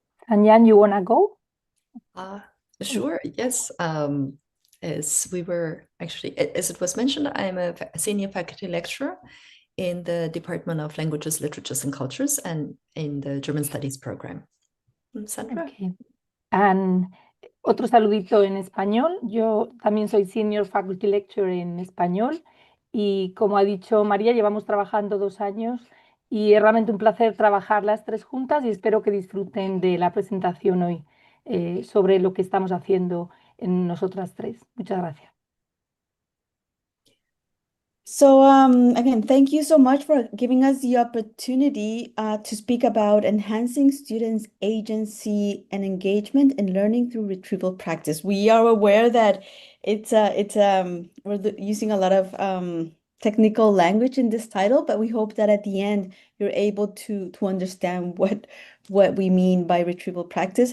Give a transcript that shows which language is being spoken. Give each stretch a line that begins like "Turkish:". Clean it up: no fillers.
English: Anyan, you want to go? Sure, yes. As it was mentioned, I'm a senior faculty lecturer in the Department of Languages, Literatures, and Cultures and in the German Studies program. Sandra? Okay.
Spanish: And otro saludito en español. Yo también soy Senior Faculty Lecturer en español y como ha dicho María, llevamos trabajando 2 años y es realmente un placer trabajar las 3 juntas y espero que disfruten de la presentación hoy sobre lo que estamos haciendo en nosotras 3. Muchas gracias.
English: So again, thank you so much for giving us the opportunity to speak about enhancing students' agency and engagement in learning through retrieval practice. We are aware that we're using a lot of technical language in this title, but we hope that at the end you're able to understand what we mean by retrieval practice.